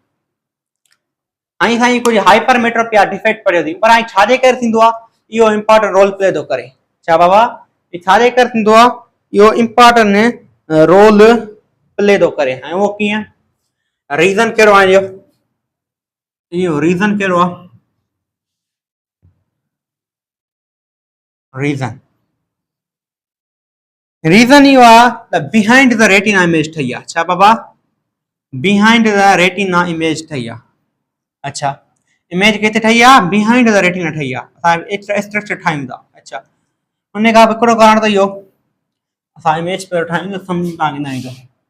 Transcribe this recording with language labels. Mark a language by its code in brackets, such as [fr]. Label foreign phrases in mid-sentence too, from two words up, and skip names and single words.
[sd] ऐं साईं कुझु [en] hypermetropia defect [sd] पढ़ियो थी पर हाणे छाजे करे थींदो आहे इहो [en] important role play [sd] थो करे छा बाबा ही छाजे करे थींदो आहे इहो [en] important role play [sd] थो करे ऐं उहो कीअं रीज़न कहिड़ो आहे इहो रीज़न कहिड़ो आहे रीज़न इहो आहे त [en] behind the retina image [sd] ठही आहे छा बाबा [en] behind the retina image [sd] ठही आहे अच्छा इमेज किथे ठही आहे [en] behind the retina [sd] ठही आहे असां स्ट्रक्चर ठाहियूं था अच्छा उन खां हिकिड़ो कारण त इहो असां इमेज पहिरियों ठाहियूं त सम्झ तव्हांखे न ईंदो